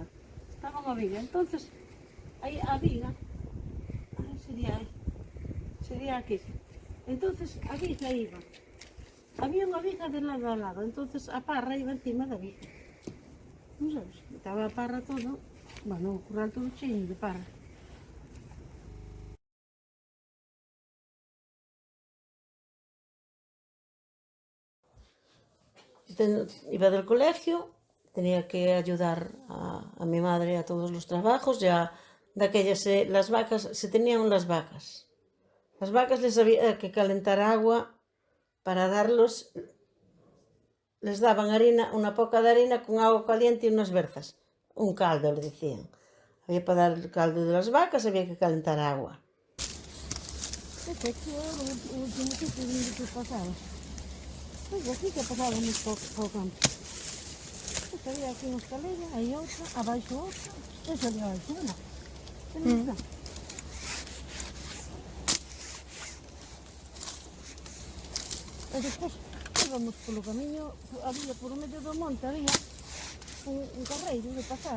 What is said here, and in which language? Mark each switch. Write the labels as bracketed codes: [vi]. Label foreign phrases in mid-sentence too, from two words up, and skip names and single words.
[gl] Estaba unha viga, entonces, aí a viga, sería aquí. Entonces, a viga iba. Había unha viga de lado a lado, entonces a parra iba encima da viga. Non sabes? Estaba a parra todo, bueno, o curral todo cheio de parra. [es] Iba del colegio, tenía que ayudar a mi madre a todos los trabajos, ya de aquellas, las vacas, se tenían las vacas. Las vacas les había que calentar agua para darlos, les daban harina, una poca de harina con agua caliente y unas berzas, un caldo le decían. Había para dar el caldo de las vacas, había que calentar agua. [gl] Este aquí é o último sitio onde que pasaba. Pois aquí que pasábamos po campo. Pois había aquí unha escalera, aí outra, abaixo outra, e salía abaixo unha. E despois íbamos polo camiño, había por medio do monte, había un carreiro de pasar.